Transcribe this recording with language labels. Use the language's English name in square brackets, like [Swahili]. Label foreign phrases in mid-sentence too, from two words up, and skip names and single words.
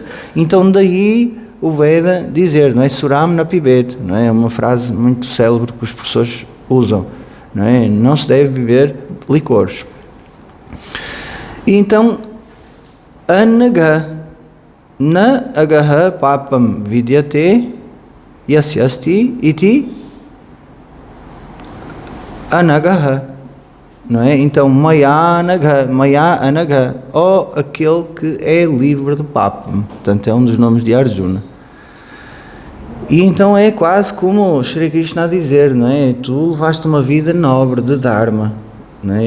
[Portuguese] Então daí o Veda dizer, não é? [Sanskrit] Suram na pibet, [Portuguese] não é? É uma frase muito célebre que os professores usam, não é? Não se deve beber licores. E então, [Sanskrit] anaga, na agaha papam vidyate yasyasti iti anagaha. [Portuguese] Não é? Então, [Sanskrit] maya anaga, [Portuguese] ou aquele que é livre de papam. Portanto, é um dos nomes de Arjuna. E então é quase como Shri Krishna a dizer, não é? Tu levaste uma vida nobre de Dharma, não é?